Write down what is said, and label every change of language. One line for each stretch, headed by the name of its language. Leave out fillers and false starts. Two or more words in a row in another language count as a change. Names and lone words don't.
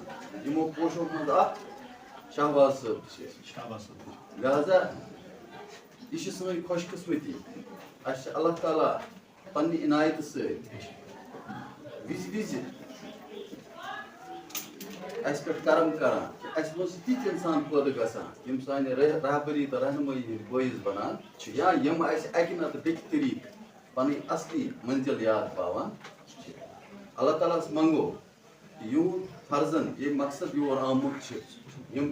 Kashmiri: یِمو پوشو منٛز اکھ شہباز صٲب تہِ چھِ أسۍ. لہذا یہِ چھِ سٲنۍ خۄش قٕسمتی. اَسہِ چھِ اللہ تعالیٰ پننہِ عنایتہٕ سۭتۍ وِزِ وِزِ اس پہ کرم کران کہ اس مز تیت انسان پٲدٕ گژھان یم سانہِ رہبری تو رہنمٲیی ہٕنٛدۍ بٲعث بنان یا یم اسہِ اکہِ نتہٕ بیٚکہِ طریقہٕ پنٕنۍ اصلی منزل یاد پاوان چھِ اللہ تعالیٰ ہس منگو کہ یہود فرزن یہ مقصد یور آمُت چھِ یم